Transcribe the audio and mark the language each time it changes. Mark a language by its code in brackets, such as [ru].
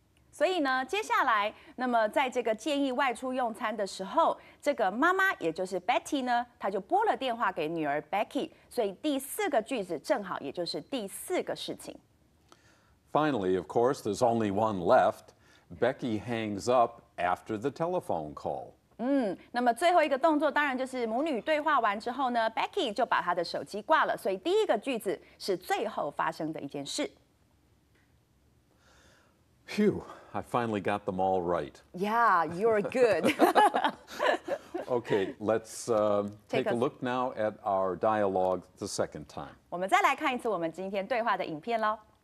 [zh] 所以呢，接下来，那么在这个建议外出用餐的时候，这个妈妈也就是 Betty 呢，她就拨了电话给女儿 Becky， 所以第4个句子正好也就是第4个事情。 [en] Finally, of course, there's only one left. Becky hangs up after the telephone call. [zh] 那么最后一个动作当然就是母女对话完之后呢 ，Becky 就把她的手机挂了，所以第1个句子是最后发生的一件事。 [en] Phew, I finally got them all right. Yeah, you're good. Okay, let's take a look now at our dialogue the second time. [zh] 我们再来看一次我们今天对话的影片喽。